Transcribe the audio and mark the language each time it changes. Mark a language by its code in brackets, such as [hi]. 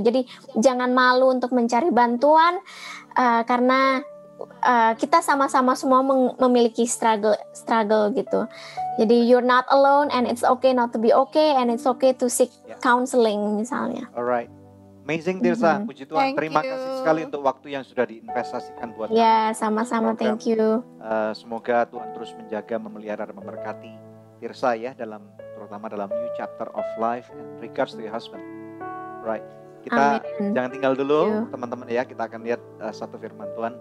[id] Jadi jangan malu untuk mencari bantuan karena kita sama-sama semua memiliki struggle gitu. Jadi [en] you're not alone, and it's okay not to be okay, and it's okay to seek counseling [id] misalnya. [en] Alright, amazing Tirsa, [id] puji Tuhan. Terima kasih sekali untuk waktu yang sudah diinvestasikan buat kami. Sama-sama, [en] thank you. [id] Semoga Tuhan terus menjaga, memelihara, dan memberkati Tirsa ya, terutama dalam [en] new chapter of life and regards to your husband. [id] Right. Kita jangan tinggal dulu teman-teman ya. Kita akan lihat satu firman Tuhan.